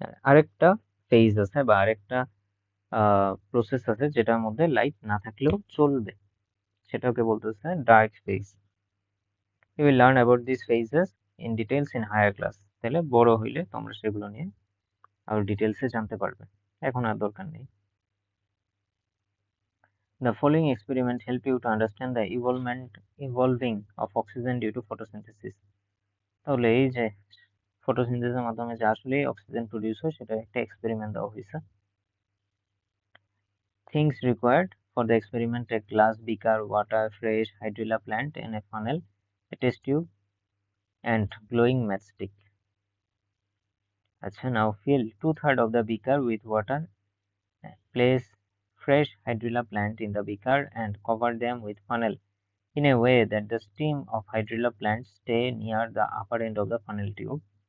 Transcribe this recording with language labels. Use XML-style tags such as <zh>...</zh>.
<bn>আরেকটা ফেজ আছে বা আরেকটা প্রসেস আছে যেটার মধ্যে লাইট না থাকলেও চলবে, সেটাকে বলতেছে dark phase.</bn> <en>You will learn about this phases in details in higher class.</en> <bn>তাহলে বড় হইলে তোমরা সেগুলো নিয়ে আরো ডিটেলসে জানতে পারবে, এখন আর দরকার নেই।</bn> <en>The following experiment help you to understand the evolving of oxygen due to photosynthesis.</en> <bn>তাহলে এই যে ফটোসিনথেসিসের মাধ্যমে যে আসলে অক্সিজেন প্রডিউস হয়, সেটা একটা এক্সপেরিমেন্ট দেওয়া হয়েছে।</bn> <en>Things required for the experiment: a glass beaker, water, fresh hydrilla plant in a funnel, a test tube and glowing matchstick. আচ্ছা, now fill 2/3 of the beaker with water, place fresh hydrilla plant in the beaker and cover them with funnel in a way that the stem of hydrilla plants stay near the upper end of the funnel tube.</en>